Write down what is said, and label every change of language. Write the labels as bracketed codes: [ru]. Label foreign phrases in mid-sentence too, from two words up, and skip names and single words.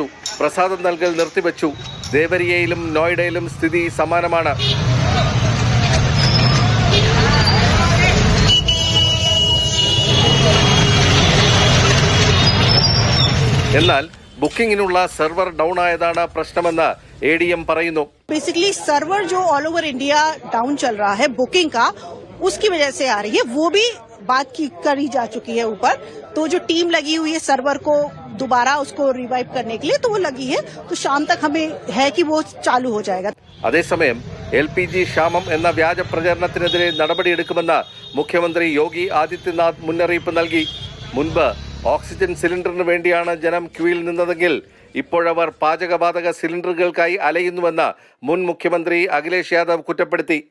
[ml] പ്രസാദം നൽകൽ നിർത്തിവെച്ചു. ദേവരിയയിലും നോയിഡയിലും സ്ഥിതി സമാനമാണ്. എന്നാൽ ബുക്കിംഗിനുള്ള സെർവർ ഡൗൺ ആയതാണ് പ്രശ്നമെന്ന് ADM പറയുന്നു. [hi] बेसिकली सर्वर जो [en] all over India [hi] डाउन चल रहा है बुकिंग का, उसकी वजह से आ रही है. वो भी बात की करी जा चुकी है ऊपर. तो जो टीम लगी हुई है सर्वर को दोबारा उसको रिवाइव करने के लिए, तो वो लगी है. तो शाम तक हमें है कि वो चालू हो जाएगा. [ml] അതേസമയം LPG ക്ഷാമം എന്ന വ്യാജ പ്രചരണത്തിനെതിരെ നടപടിയെടുക്കുമെന്ന് മുഖ്യമന്ത്രി യോഗി ആദിത്യനാഥ് മുന്നറിയിപ്പ് നൽകി. മുൻപ് ഓക്സിജൻ സിലിണ്ടറിന് വേണ്ടിയാണ് ജനം ക്യൂവിൽ നിന്നതെങ്കിൽ ഇപ്പോഴവർ പാചകവാതക സിലിണ്ടറുകൾക്കായി അലയുന്നുവെന്ന് മുൻ മുഖ്യമന്ത്രി അഖിലേഷ് യാദവ് കുറ്റപ്പെടുത്തി.